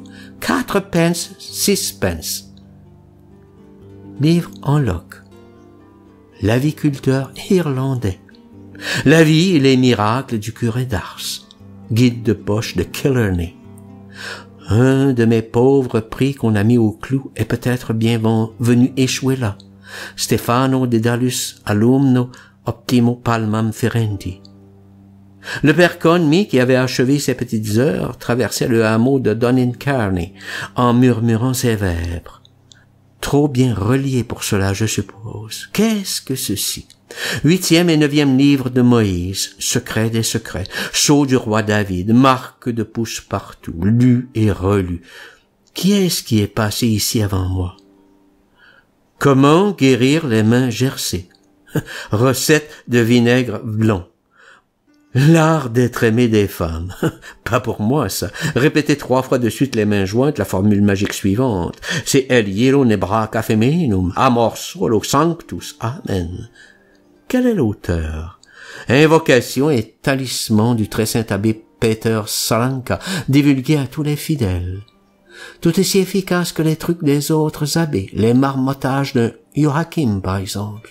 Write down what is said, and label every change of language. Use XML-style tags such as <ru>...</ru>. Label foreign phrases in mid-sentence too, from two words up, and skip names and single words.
<fr>4 pence, 6 pence. Livre en loc. L'aviculteur irlandais. La vie et les miracles du curé d'Ars. Guide de poche de Killarney. Un de mes pauvres prix qu'on a mis au clou est peut-être bien venu échouer là.</fr> <la>Stefano Dedalus alumno optimo palmam ferenti.</la> <fr>Le père Conmy, qui avait achevé ses petites heures, traversait le hameau de Donincarney en murmurant ses vêpres. Trop bien relié pour cela, je suppose. Qu'est-ce que ceci? 8e et 9e livre de Moïse, secret des secrets, sceau du roi David, marque de pouce partout, lu et relu. Qui est-ce qui est passé ici avant moi? Comment guérir les mains gercées? Recette de vinaigre blanc. L'art d'être aimé des femmes. Pas pour moi, ça. Répétez 3 fois de suite les mains jointes la formule magique suivante. C'est El hiero nebraca femininum, amor solo sanctus. Amen. Quel est l'auteur? Invocation et talisman du très saint abbé Peter Salanka, divulgué à tous les fidèles. Tout aussi efficace que les trucs des autres abbés, les marmottages de Joachim, par exemple.</fr>